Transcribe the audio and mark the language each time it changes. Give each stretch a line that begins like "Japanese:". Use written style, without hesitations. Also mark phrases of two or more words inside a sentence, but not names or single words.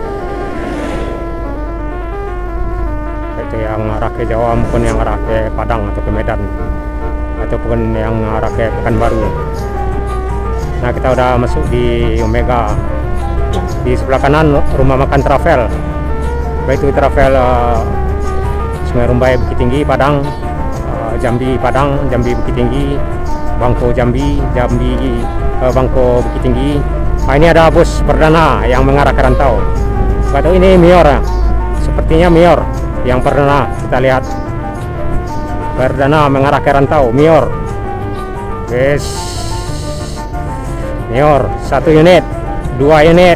Indonesian: Itu yang arah ke Jawa maupun yang arah ke Padang atau ke Medan, ataupun yang arah ke Pekanbaru. Nah, kita udah masuk di Umega. Di sebelah kanan rumah makan Travel, baik itu Travel Sungai Rumbai Bukit Tinggi Padang, Jambi Padang, Jambi Bukit Tinggi, Bangko Jambi, Bangko Bukit Tinggi. Nah, ini ada bus perdana yang mengarah ke rantau. Atau ini Mior, sepertinya Mior yang pernah kita lihat. Perdana mengarah ke rantau, Mior. Yes, Mior, 1 unit, 2 unit.